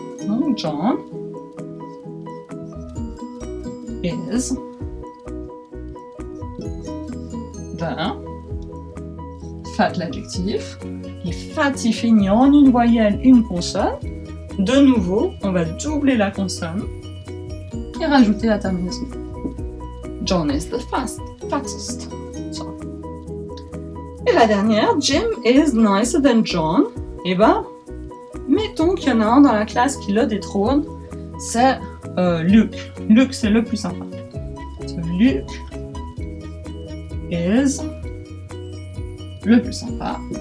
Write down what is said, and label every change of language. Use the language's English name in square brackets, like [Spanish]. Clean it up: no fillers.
[English] Donc, John is the fat l'adjectif. [French] Et fat, il finit en une voyelle, une consonne. De nouveau, on va doubler la consonne et rajouter la terminaison. [English] John is the fattest. Sorry. [French] Et la dernière, [English] Jim is nicer than John. [French] Et ben, mettons qu'il y en a un dans la classe qui le détrône, c'est Luke. Luke, c'est le plus sympa. [English] So, Luke is [French] le plus sympa.